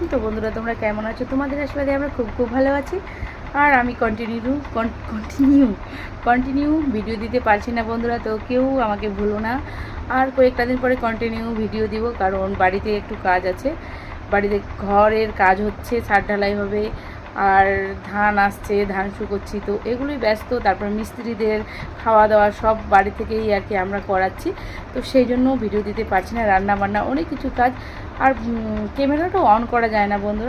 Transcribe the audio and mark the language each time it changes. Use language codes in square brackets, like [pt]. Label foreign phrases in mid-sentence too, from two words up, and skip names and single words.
[bn] তো বন্ধুরা তোমরা কেমন আছো? তোমাদের আশীর্বাদে আমরা খুব খুব ভালো আছি। আর আমি কন্টিনিউ ভিডিও দিতে পারছি না বন্ধুরা, তো কেউ আমাকে ভুলো না। আর কয়েকটা দিন পরে কন্টিনিউ ভিডিও দিব, কারণ বাড়ীতে একটু কাজ আছে, বাড়ীতে ঘরের কাজ হচ্ছে, ছাদ ঢালাই হবে আর ধান आसছে, धान শুকোচ্ছি, তো এগুলোই ব্যস্ত। তারপর মিস্ত্রিদের খাওয়া দাওয়া সব বাড়ি থেকেই আর কি আমরা করাচ্ছি, তো সেই জন্য ভিডিও দিতে পারছি না। রান্না বান্না অনেক কিছু কাজ, আর ক্যামেরাটাও অন করা যায় না বন্ধুরা।